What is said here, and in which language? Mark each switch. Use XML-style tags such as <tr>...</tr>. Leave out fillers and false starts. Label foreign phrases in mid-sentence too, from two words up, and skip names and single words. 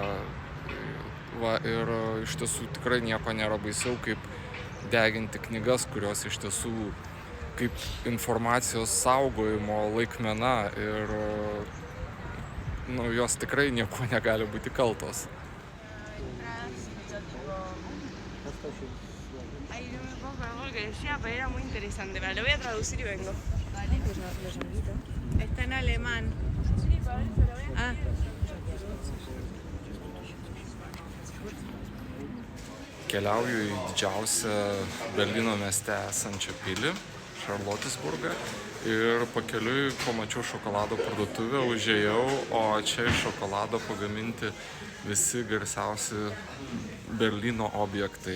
<lt>Ir iš tiesų tikrai nieko nėra baisiau, kaip deginti knygas, kurios iš tiesų kaip informacijos saugojimo laikmena ir jos tikrai nieko negali būti kaltos.</lt> <es>Ay, no me puedo creer lo que decía, pero era muy interesante. Lo voy a traducir y vengo. Vale, pues los invito. Está en alemán. Sí, para eso lo voy a...</es> <lt>Keliauju į didžiausią Berlyno mieste esančią pilį, Charlottenburgą. Ir pakeliui pamačiau šokolado parduotuvę, užėjau, o čia iš šokolado pagaminti visi garsiausi Berlyno objektai.</lt>